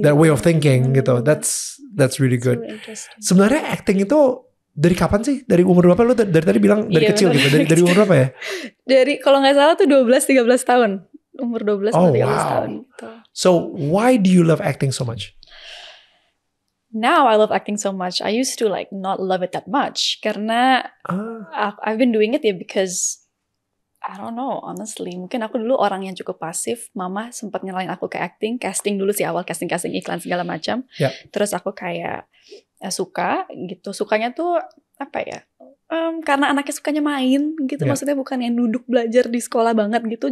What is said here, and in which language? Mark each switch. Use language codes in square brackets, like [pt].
[en] That way of thinking gitu. That's really good. So [id] sebenarnya acting itu Dari kapan sih? Dari umur berapa lu dari tadi bilang dari kecil gitu? Dari umur berapa ya? Dari kalau nggak salah tuh 12-13 tahun. Umur 12 atau 13 tahun gitu. [en] So why do you love acting so much? Now I love acting so much. I used to like not love it that much karena I've been doing it ya because I don't know honestly. [id] Mungkin aku dulu orang yang cukup pasif. Mama sempat nyalain aku ke acting, casting dulu sih awal casting iklan segala macam. [en] Yeah. [id] Terus aku kayak suka gitu. Sukanya tuh apa ya? Karena anaknya sukanya main gitu. Yeah. Maksudnya bukan yang duduk belajar di sekolah banget gitu.